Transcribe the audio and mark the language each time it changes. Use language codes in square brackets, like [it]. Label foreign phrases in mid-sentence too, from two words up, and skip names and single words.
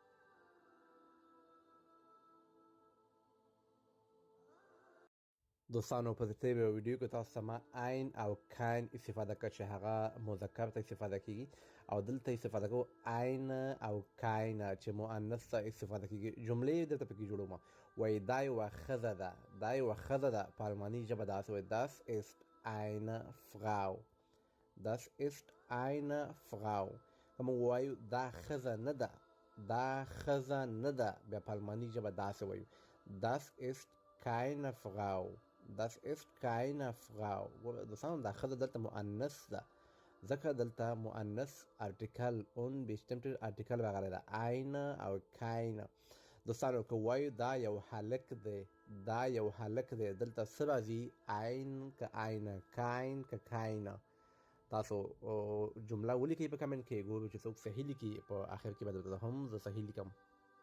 [ps] دوستانو په تېره ویډیو کې تاسو ته ما ein او kein استفاده کړه چې هغه مذکر ته استفاده کیږي، او دلته استفاده کوو ein او kein چې مؤنث ته استفاده کیږي. جملې درته پکې جوړوم. وایي دا یوه ښځه ده. دا یوه ښځه ده. په آلماني ژبه داسې وایي [de] das ist eine Frau. das ist eine Frau. [ps] که موږ وایو دا ښځه نه ده، دا ښځه نه ده، بیا په آلماني ژبه داسې وایو [de] das ist keine Frau. das ist keine Frau. [ps] دوستانو دا ښځه دلته مؤنث ده، ځکه دلته مؤنث [de] Artikel und bestimmter Artikel [ps] راغلی ده، eine او keine. دوستانو که وایو دا یو هلک دی، دا یو هلک دی، دلته څه راځي؟ [de] ein که eine، kein که keine. [ps] تاسو جمله ولیکئ په کمنټ کې، ګورو چې څوک صحیح لیکي. په آخر کې به درته هم زه صحیح لیکم.